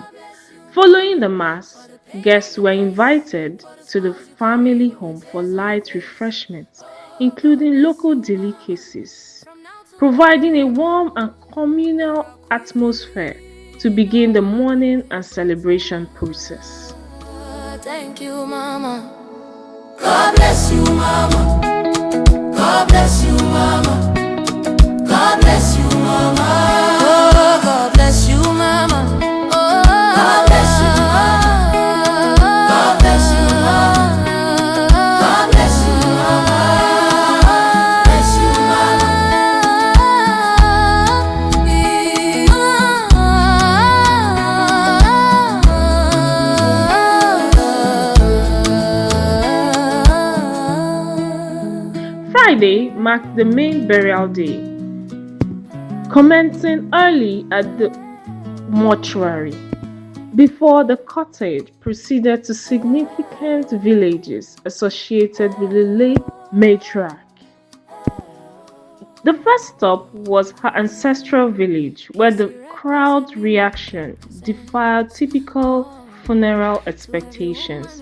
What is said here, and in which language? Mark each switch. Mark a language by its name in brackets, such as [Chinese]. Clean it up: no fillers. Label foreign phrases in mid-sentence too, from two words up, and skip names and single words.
[English] Following the Mass, guests were invited to the family home for light refreshments, including local delicacies, providing a warm and communal atmosphere to begin the mourning and celebration process. Thank you, mama. God bless you, mama. God bless you, mama. God bless you, mama. Oh, God bless you, mama. Oh, God bless you, mama. God bless you, mama. God bless you, mama. Bless you, mama. Friday marked the main burial day, commencing early at the mortuary, before the cortege proceeded to significant villages associated with the late matriarch. The first stop was her ancestral village, where the crowd's reaction defied typical funeral expectations.